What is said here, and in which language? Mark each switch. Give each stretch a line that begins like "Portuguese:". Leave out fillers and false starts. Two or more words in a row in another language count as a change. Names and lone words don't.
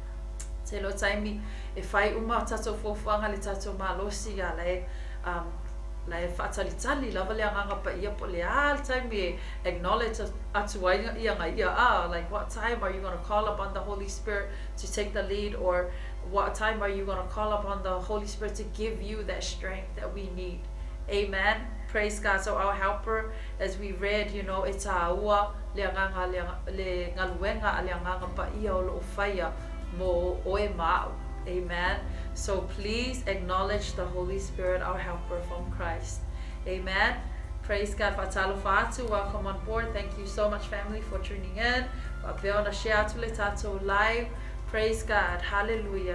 English: If I acknowledge like what time are you going to call upon the Holy Spirit to take the lead, or what time are you going to call upon the Holy Spirit to give you that strength that we need. Amen. Praise God. So our helper, as we read, it's
Samoan: aua leanganga le ngaluenga leanganga pa ia o faya mo oe ma'u.
English: Amen. So please acknowledge the Holy Spirit, our helper from Christ. Amen. Praise God. Welcome on board. Thank you so much, family, for tuning in. Live. Praise God. Hallelujah.